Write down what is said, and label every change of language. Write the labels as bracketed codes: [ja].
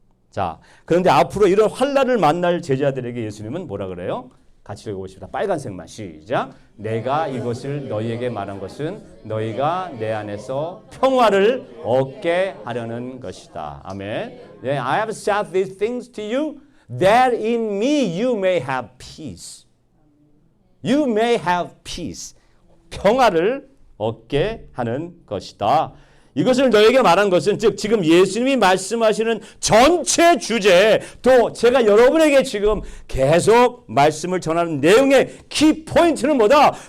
[ko] 자, 그런데 앞으로 이런 환난을 만날 제자들에게 예수님은 뭐라 그래요? 같이 읽어보십시다. 빨간색만 시작. 내가 이것을 너희에게 말한 것은 너희가 내 안에서 평화를 얻게 하려는 것이다. 아멘. [en] I have said these things to you that in me you may have peace. You may have peace. [ko] 평화를 얻게 하는 것이다. 이것을 너에게 말한 것은 즉 지금 예수님이 말씀하시는 전체 주제 또 제가 여러분에게 지금 계속 말씀을 전하는 내용의 키포인트는 뭐다?